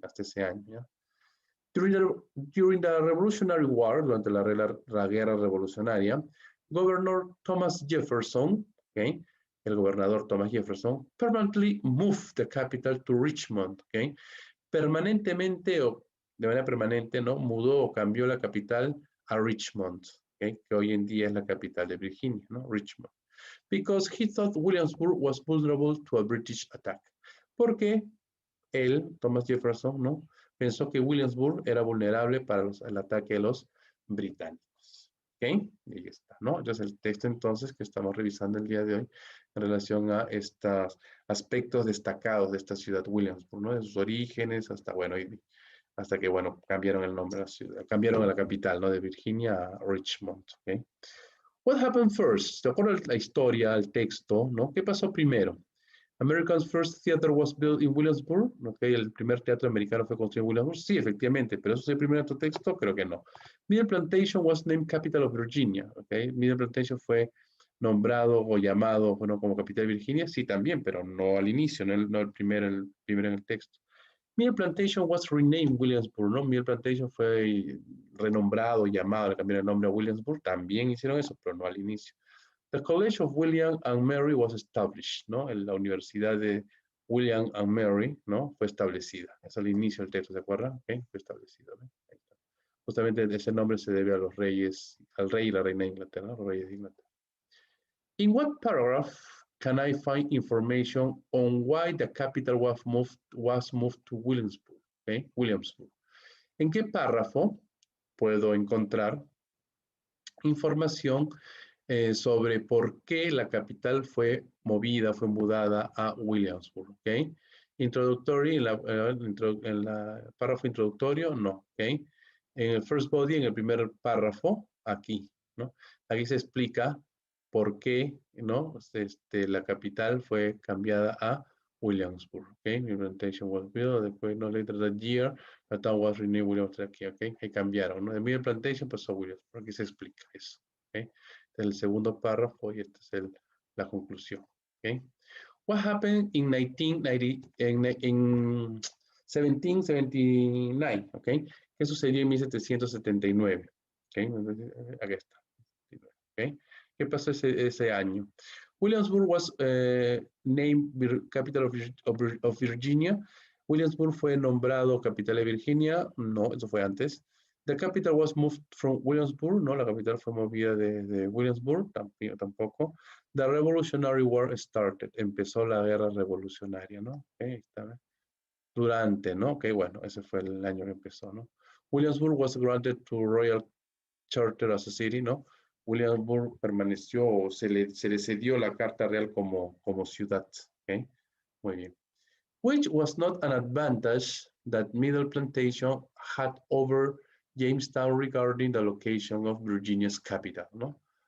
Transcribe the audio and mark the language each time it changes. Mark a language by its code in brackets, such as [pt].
[es] Hasta ese año, ¿ya? [en] During the Revolutionary War, [es] durante la guerra revolucionaria, [en] Governor Thomas Jefferson, [es] okay, el gobernador Thomas Jefferson, [en] permanently moved the capital to Richmond, [es] okay, permanentemente o de manera permanente, ¿no? Mudó o cambió la capital a Richmond, okay, que hoy en día es la capital de Virginia, ¿no? Richmond. [en] Because he thought Williamsburg was vulnerable to a British attack. [es] Porque él, Thomas Jefferson, ¿no? Pensó que Williamsburg era vulnerable para el ataque de los británicos. ¿Ok? Y ahí está, ¿no? Entonces el texto entonces que estamos revisando el día de hoy en relación a estos aspectos destacados de esta ciudad Williamsburg, ¿no? De sus orígenes hasta, bueno, hasta que, bueno, cambiaron el nombre de la ciudad, cambiaron la capital, ¿no? De Virginia a Richmond, ¿ok? [en] What happened first? [es] ¿Te acuerdas la historia, el texto, ¿no? ¿Qué pasó primero? [en] America's first theater was built in Williamsburg. [es] Okay, el primer teatro americano fue construido en Williamsburg. Sí, efectivamente, pero eso es el primer texto, creo que no. [en] Middle Plantation was named capital of Virginia. [es] Okay, Middle Plantation fue nombrado o llamado, bueno, como capital de Virginia. Sí, también, pero no al inicio, no el primero en el texto. [en] Middle Plantation was renamed Williamsburg, ¿no? [es] Middle Plantation fue renombrado, llamado, le cambiaron el nombre a Williamsburg. También hicieron eso, pero no al inicio. [en] The College of William and Mary was established, ¿no? [es] La Universidad de William and Mary, ¿no? Fue establecida. Es al inicio del texto, ¿se acuerdan? Okay, fue establecida, ¿no? Ahí está. Justamente ese nombre se debe a los reyes, al rey y la reina de Inglaterra, ¿no? Los reyes de Inglaterra. [en] In what paragraph can I find information on why the capital was moved to Williamsburg? Okay, Williamsburg. [es] ¿En qué párrafo puedo encontrar información sobre por qué la capital fue movida, fue mudada a Williamsburg, ¿ok? [en] Introductory, [es] en la párrafo introductorio, no, ¿ok? En el [en] first body, [es] en el primer párrafo, aquí, ¿no? Aquí se explica por qué, ¿no? La capital fue cambiada a Williamsburg, ¿ok? [en] Implementation was built, después, no later that year, the town was renamed Williamsburg, aquí, ¿ok? [es] Ahí cambiaron, ¿no? De Middle Plantation pasó a Williamsburg, aquí se explica eso, ¿ok? El segundo párrafo y esta es la conclusión. [en] Okay. What happened in 1990, in 1779? Okay. [es] ¿Qué sucedió en 1779? Okay. Aquí está. Okay. ¿Qué pasó ese año? [en] Williamsburg was named capital of Virginia. [es] Williamsburg fue nombrado capital de Virginia. No, eso fue antes. [en] The capital was moved from Williamsburg, [es] no, la capital fue movida de Williamsburg, tampoco. [en] The Revolutionary War started, [es] empezó la guerra revolucionaria, ¿no? Okay, está, durante, ¿no? Ok, bueno, ese fue el año que empezó, ¿no? [en] Williamsburg was granted to Royal Charter as a city, ¿no? [es] Williamsburg permaneció, se le cedió la carta real como ciudad, ¿ok? Muy bien. [en] Which was not an advantage that Middle Plantation had over Jamestown regarding the location of Virginia's capital, ¿no?